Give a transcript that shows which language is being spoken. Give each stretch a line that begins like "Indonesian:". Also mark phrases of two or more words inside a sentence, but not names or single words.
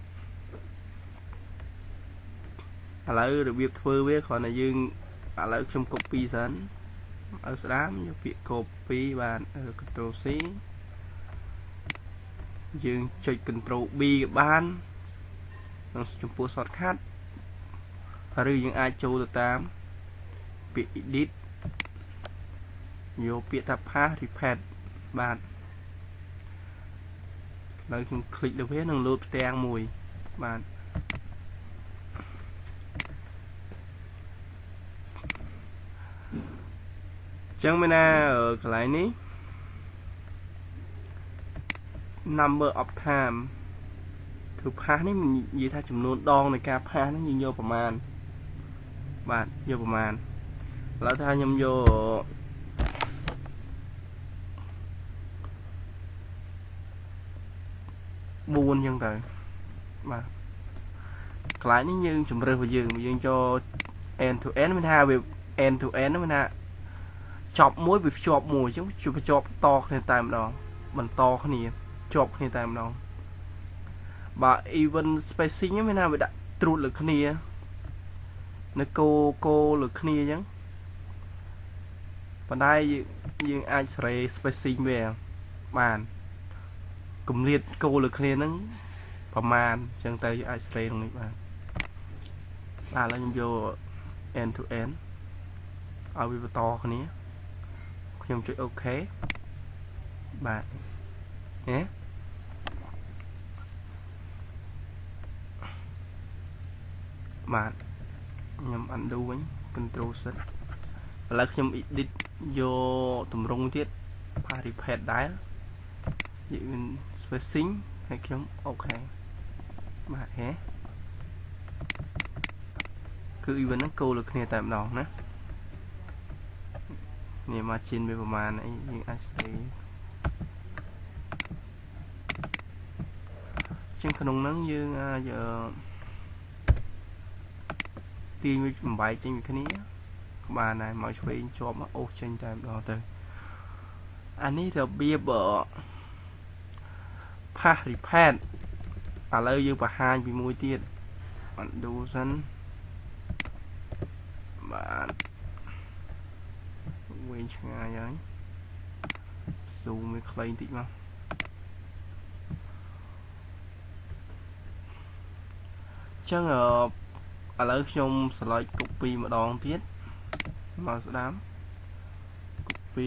Khmer: ឥឡូវរបៀបធ្វើវាគ្រាន់តែយើងឥឡូវខ្ញុំ copy សិនឲ្យស្ដាប់យកពាក្យ copy បាន Ctrl C យើងចុច Ctrl B ក៏បានក្នុងចំពោះ shortcut ឬយើងអាចចូលទៅតាមពាក្យ edit យកពាក្យថា
English: path repeat
Khmer: បាទឥឡូវខ្ញុំคลิกលើវានឹងលោតផ្ទាំងមួយបាទ ចឹងមានណាកន្លែងនេះ
English: number of time
Khmer: គឺ path នេះនិយាយថាចំនួនដងនៃការ path ហ្នឹងយើងយកប្រមាណបាទយកប្រមាណឥឡូវថាខ្ញុំយក 4ចឹងទៅបាទកន្លែងនេះយើងជំរើសរបស់យើងចូល
English: end to end
Khmer: មានថាវា
English: end to end
Khmer: ហ្នឹងមានថាច ប់មួយវាភ្ជាប់មួយអញ្ចឹងភ្ជាប់តគ្នាតែម្ដងបន្តគ្នាជាប់គ្នាតែ ម្ដងបាទ
English: even spacing
Khmer: ហ្នឹងមានថាវាដាក់ត្រួតលើគ្នានៅគោលើគ្នាអញ្ចឹងប៉ុន្តែយើងអាចសេរី spacing វាបានគម្លាតគោលើគ្នាហ្នឹងប្រមាណអញ្ចឹងទៅយើងអាចសេរីក្នុងនេះបានបាទឥឡូវខ្ញុំយក
English: end to end
Khmer: ឲ្យវាបន្តគ្នាខ្ញុំចុច OK បាទហេ បាទខ្ញុំ undo វិញ Control Z ឥឡូវខ្ញុំ edit យកទម្រង់ទៀត
English: path repeat
Khmer: ដែរយើង spacing ហើយខ្ញុំ OK បាទហេ គឺ event ហ្នឹងគោលលើគ្នាតែម្ដងណានេះ margin វាប្រមាណអីយើងអាចស្អីជាងក្នុងហ្នឹងយើងអាចទាញវាបំបែកចេញពីគ្នាក៏បានដែរមកឆ្វេងជាប់មកអូសចេញតែម្ដងទៅ អានេះរបៀប
English: path repeat
Khmer: ឥឡូវយើងបង្ហាញពីមួយទៀតអត់ដូសិនបាទវិញឆ្ងាយហើយ zoom វាខ្លីបន្តិចមក ចឹងឥឡូវខ្ញុំ
English: select copy
Khmer: ម្ដងទៀតមកស្ដាប់ copy